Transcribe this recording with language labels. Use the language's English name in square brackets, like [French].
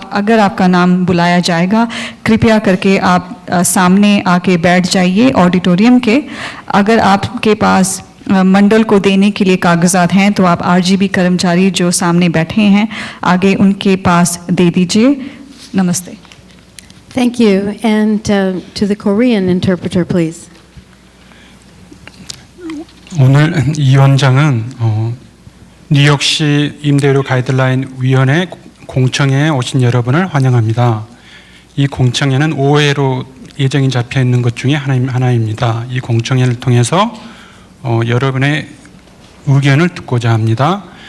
[Hindi] अगर आपका नाम बुलाया जाएगा कृपया करके आप सामने आके बैठ जाइए ऑडिटोरियम के। अगर आपके पास मंडल को देने के लिए कागजात हैं तो आप RGB कर्मचारी जो सामने बैठे हैं आगे उनके पास दे दीजिए। नमस्ते। [English] Thank you. And to the Korean interpreter, please. [Korean] 오늘 이 위원장은 뉴욕시 임대료 가이드라인 위원회 공청회에 오신 여러분을 환영합니다. 이 공청회는 5회로 예정이 잡혀 있는 것 중에 하나입니다. 이 공청회를 통해서 여러분의 의견을 듣고자 합니다.